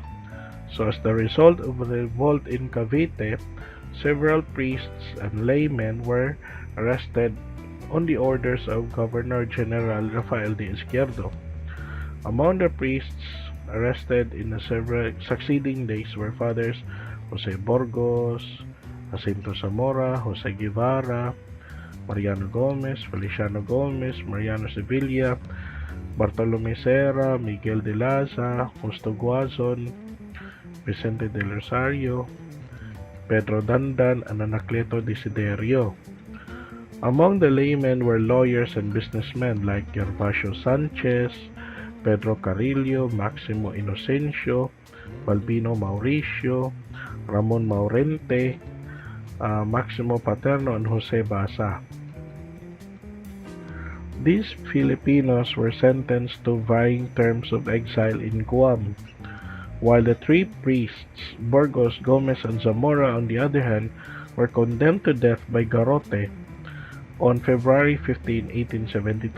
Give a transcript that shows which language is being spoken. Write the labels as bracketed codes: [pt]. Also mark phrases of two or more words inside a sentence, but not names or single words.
[en] So as the result of the revolt in Cavite, several priests and laymen were arrested on the orders of Governor General Rafael de Izquierdo. Among the priests arrested in the several succeeding days were Fathers Jose Burgos, Jacinto Zamora, Jose Guevara, Mariano Gomez, Feliciano Gomez, Mariano Sevilla, Bartolome Serra, Miguel de Laza, Justo Guazon, Vicente del Rosario, Pedro Dandan, and Anacleto Desiderio. Among the laymen were lawyers and businessmen like Gervasio Sanchez, Pedro Carrillo, Maximo Inocencio, Balbino Mauricio, Ramon Maurente, Maximo Paterno, and Jose Basa. These Filipinos were sentenced to varying terms of exile in Guam, while the three priests, Burgos, Gomez, and Zamora, on the other hand, were condemned to death by garrote on February 15, 1872.